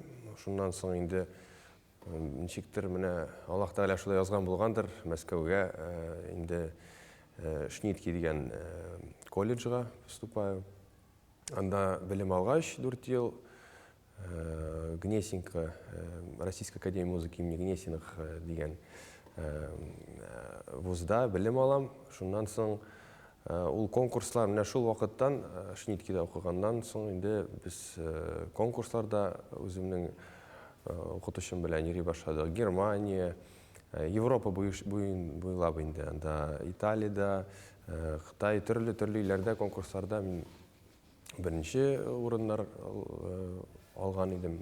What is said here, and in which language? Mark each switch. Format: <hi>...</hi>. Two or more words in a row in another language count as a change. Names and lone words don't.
<tt>Шуннан соң инде ничектер менә Аллаһ Тәгалә шулай язган булгандыр, Мәскәүгә инде Шнитки дигән колледжга поступаю. Анда белем алгач 4 ел Гнесинка, Российская академия музыки имени Гнесиных дигән вузда белем алам. Шуннан соң ул конкурслар менә шул вакыттан Шниткида укыганнан соң инде без конкурсларда үземнең укытучым белән йөри башладык. Германия, Европа буйлап инде, анда Италиядә, Хытай, төрле илләрдә конкурсларда мин беренче урыннар алган идем.</tt>